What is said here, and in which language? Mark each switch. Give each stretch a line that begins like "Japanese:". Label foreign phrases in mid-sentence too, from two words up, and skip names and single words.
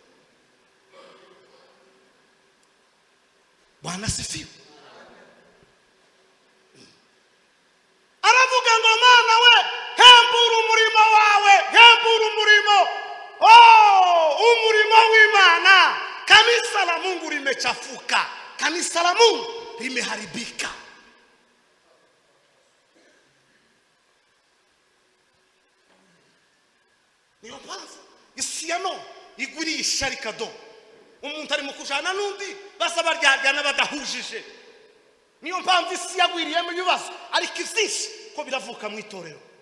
Swahili: Bwana sifiwe.
Rundi: Aravuga ngo Mana we hembura umurimo wawe, umurimo w'Imana.
Swahili: Kanisa la Mungu limechafuka, kanisa la Mungu limeharibika.
Rundi: Niyo mpamvu isi ya none igurisha rikado. Umuntu ari mu kujana n'undi basa baryarya badahujije. Niyo mpamvu isi yagwiriyemo ibibazo, ariko ivyinshi ko biravuka mu itorero.